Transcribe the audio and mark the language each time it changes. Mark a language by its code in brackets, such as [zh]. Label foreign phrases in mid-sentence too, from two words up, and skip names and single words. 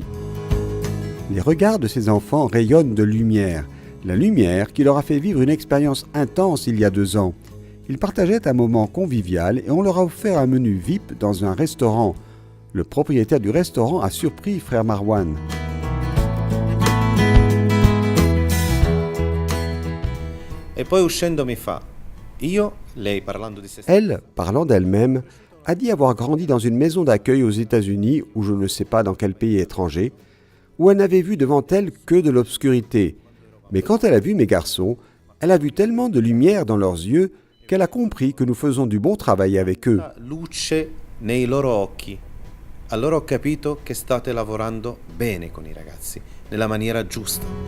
[fr] Les regards de ces enfants rayonnent de lumière. La lumière qui leur a fait vivre une expérience intense il y a 2 ans. Ils partageaient un moment convivial et on leur a offert un menu VIP dans un restaurant. Le propriétaire du restaurant a surpris frère Marwan. [it] E poi uscendo mi fa, lei parlando di se stessa. [fr] Elle, parlant d'elle-même, a dit avoir grandi dans une maison d'accueil aux États-Unis ou je ne sais pas dans quel pays étranger, où elle n'avait vu devant elle que de l'obscurité. Mais quand elle a vu mes garçons, elle a vu tellement de lumière dans leurs yeux qu'elle a compris que nous faisons du bon travail avec eux. [it] Luce nei loro occhi. Allora ho capito che state lavorando bene con i ragazzi, nella maniera giusta.